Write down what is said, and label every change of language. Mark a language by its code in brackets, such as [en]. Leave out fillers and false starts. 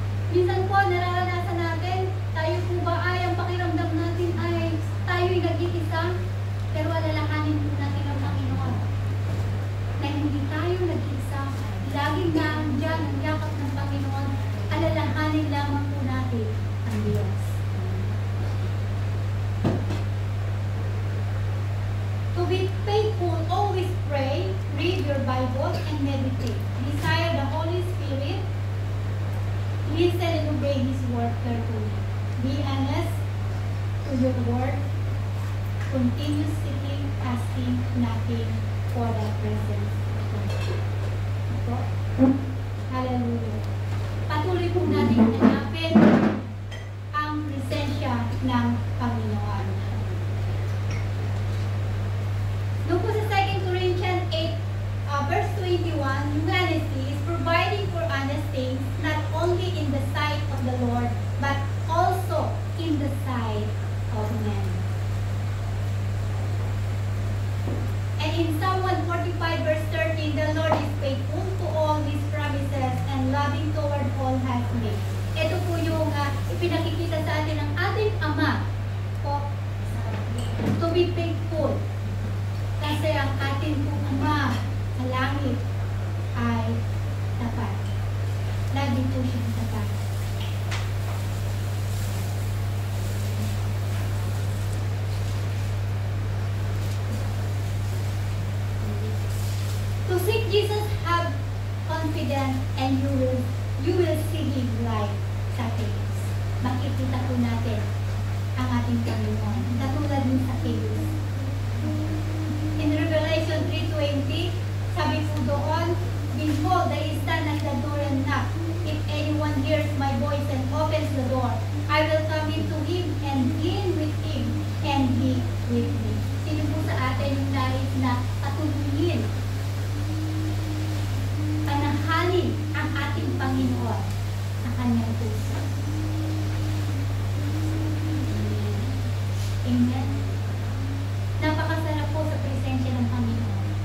[tl] Minsan po, nararanasan natin, tayo po ba ay, ang pakiramdam natin ay tayo'y nag-iisa, pero alalahanin po natin ang Panginoon. Na hindi tayo nag-iisa, laging nandiyan ang yakap ng Panginoon, alalahanin lamang po natin ang Diyos. [en] To be faithful, always pray, read your Bible, and meditate. Desire the Holy Spirit. Listen and obey His word carefully. Be honest to your word. Continue seeking, asking, knocking for the presence of God. Hallelujah. [tl] Patuloy po natin hanapin ang presensya ng Panginoon. Doon po sa [en] 2 Corinthians 8, verse 21, yung honesty is providing for honest things, not only in the sight of the Lord, but also in the sight of men. And in Psalm 145, verse 13, the Lord is faithful to all His promises and loving toward all has made. [tl] Ito po yung ipinakikita sa atin ng ating Ama po, [en] to be faithful. [tl] Kasi ang ating pong Ama sa langit ay tapat. Lagi po siyang tapat. [en] To seek Jesus, have confidence, and you will see Him light sa things. [tl] Makikita po natin ang ating Panginoon. Katulad ng sa Kairos. [en] In Revelation 3:20, [tl] sabi po doon, [en] behold, I stand at the door and knock. If anyone hears my voice and opens the door, I will come into him and dine with him and he with me. [tl] Sino po sa atin yung nais na patuloyin, panahalin ang ating Panginoon sa kanyang puso? Amen. Napakasarap po sa presensya ng Panginoon.